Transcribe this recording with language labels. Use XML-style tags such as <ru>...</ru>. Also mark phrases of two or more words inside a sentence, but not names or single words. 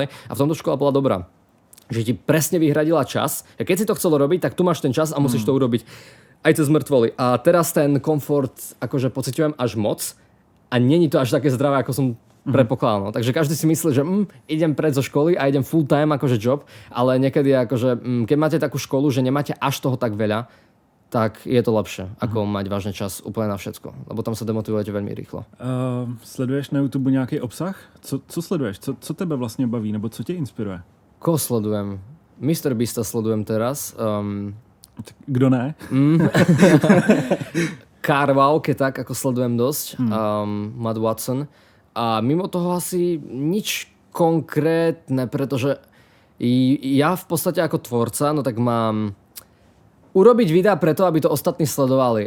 <sk>A v tomto škola bola dobrá, že ti presne vyhradila čas. A keď si to chcel robiť, tak tu máš ten čas a musíš to urobiť aj cez mŕtvoly. A teraz ten komfort akože pociťujem až moc a není to až také zdravé, ako som predpokladal. No. Takže každý si myslí, že idem preč zo školy a idem</sk> <en>full time</en> <sk>akože job, ale niekedy akože, keď máte takú školu, že nemáte až toho tak veľa, tak je to lepšie, ako mať vážne čas úplne na všetko. Lebo tam sa demotivujete veľmi rýchlo.</sk> <cs>Sleduješ na YouTube nějaký obsah? Co sleduješ? Co tebe vlastně baví? Nebo co tě inspiruje?</cs> <sk>Koho sledujem? Mr. Beasta sledujem teraz.</sk> <cs>Kdo ne?</cs> <sk>Carwow, keď tak, ako sledujem dosť. Matt Watson. A mimo toho asi nič konkrétne, pretože ja v podstate ako tvorca, no tak mám urobiť videa preto, aby to ostatní sledovali.</sk>